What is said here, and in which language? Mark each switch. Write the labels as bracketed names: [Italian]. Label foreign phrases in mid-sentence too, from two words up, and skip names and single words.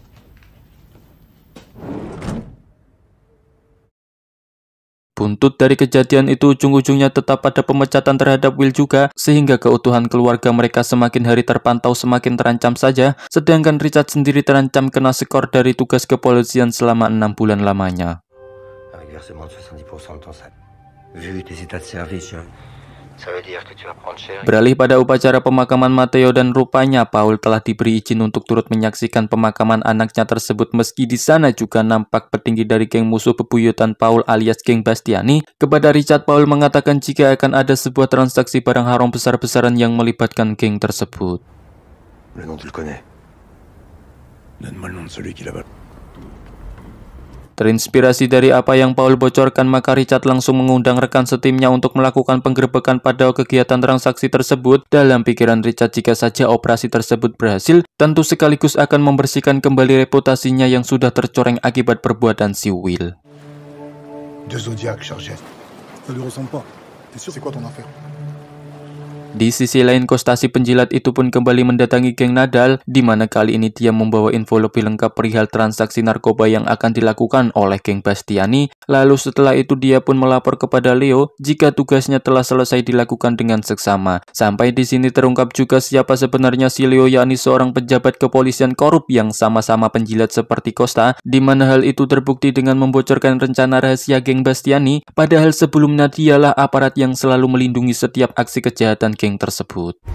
[Indonesian] Buntut dari kejadian itu ujung-ujungnya tetap pada pemecatan terhadap Will juga, sehingga keutuhan keluarga mereka semakin hari terpantau semakin terancam saja, sedangkan Richard sendiri terancam kena skor dari tugas kepolisian selama 6 bulan lamanya. [French] avec versement de 70% de ton salaire. Vu tes états de service, ça veut dire que tu vas prendre cher. [Indonesian] Beralih pada upacara pemakaman Matteo, dan rupanya Paul telah diberi izin untuk turut menyaksikan pemakaman anaknya tersebut, meski di sana juga nampak petinggi dari geng musuh bebuyutan Paul alias geng Bastiani. Kepada Richard, Paul mengatakan jika akan ada sebuah transaksi barang haram besar-besaran yang melibatkan geng tersebut. [French] Le nom tu le connais. Donne-moi le nom de celui qui l'a. [Indonesian] Terinspirasi dari apa yang Paul bocorkan, maka Richard langsung mengundang rekan setimnya untuk melakukan penggerebekan pada kegiatan transaksi tersebut. Dalam pikiran Richard, jika saja operasi tersebut berhasil, tentu sekaligus akan membersihkan kembali reputasinya yang sudah tercoreng akibat perbuatan si Will. [French] Deux Zodiacs chargés. Ça lui ressemble pas. T'es sûr c'est quoi ton affaire? [Indonesian] Di sisi lain, Costa si penjilat itu pun kembali mendatangi geng Nadal, di mana kali ini dia membawa info lebih lengkap perihal transaksi narkoba yang akan dilakukan oleh geng Bastiani. Lalu setelah itu dia pun melapor kepada Leo jika tugasnya telah selesai dilakukan dengan seksama. Sampai di sini terungkap juga siapa sebenarnya si Leo, yakni seorang pejabat kepolisian korup yang sama-sama penjilat seperti Costa, di mana hal itu terbukti dengan membocorkan rencana rahasia geng Bastiani, padahal sebelumnya dialah aparat yang selalu melindungi setiap aksi kejahatan geng tersebut.